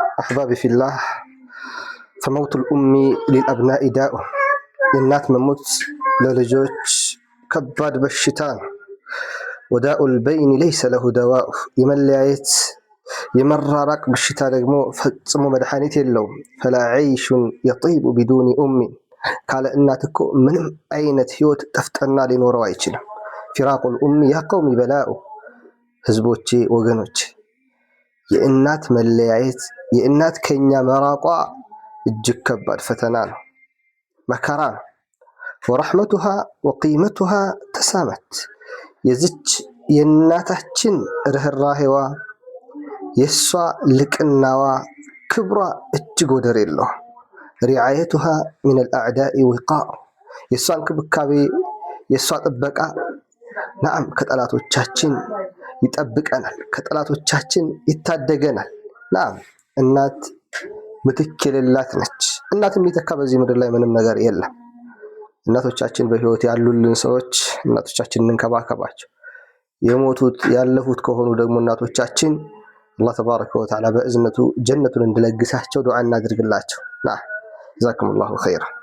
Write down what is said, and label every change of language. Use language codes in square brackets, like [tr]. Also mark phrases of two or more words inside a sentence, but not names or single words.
[ar] أحبابي في الله، فموت الأم للأبناء داء [am] የእናት መሞት ለልጆች ከባድ በሽታ ነው። [ar] ወዳኡ البين ليس له دواء [am] የመለያየት የመራራቅ በሽታ ደግሞ ፈጽሞ መድኃኒት የለውም። [ar] فلا عيش يطيب بدون [am] أم ካለ እናት እኮ ምንም አይነት ህይወት ጠፍጠና ሊኖረው አይችልም። [ar] فراق الأم يا قوم بلاء [am] ህዝቦቼ ወገኖቼ የእናት መለያየት የእናት ከኛ መራቋ እጅግ ከባድ ፈተና ነው፣ መከራ ነው። [ar] ورحمتها وقيمتها تسامت [am] የዚች የእናታችን ርህራሄዋ የሷ ልቅናዋ ክብሯ እጅግ ወደር የለው። [ar] رعايتها من الأعداء وقاء [am] የሷ እንክብካቤ የሷ ጥበቃ نعم ከጠላቶቻችን ይጠብቀናል፣ ከጠላቶቻችን ይታደገናል። نعم እናት ምትክ የሌላት ነች። እናትም የሚተካ በዚህ ምድር ላይ ምንም ነገር የለም። እናቶቻችን በህይወት ያሉልን ሰዎች እናቶቻችንን እንከባከባቸው። የሞቱት ያለፉት ከሆኑ ደግሞ እናቶቻችን [ar] الله تبارك وتعالى [am] በእዝነቱ ጀነቱን እንዲለግሳቸው ዱዓ እናድርግላቸው። [ar] جزاكم الله خيرا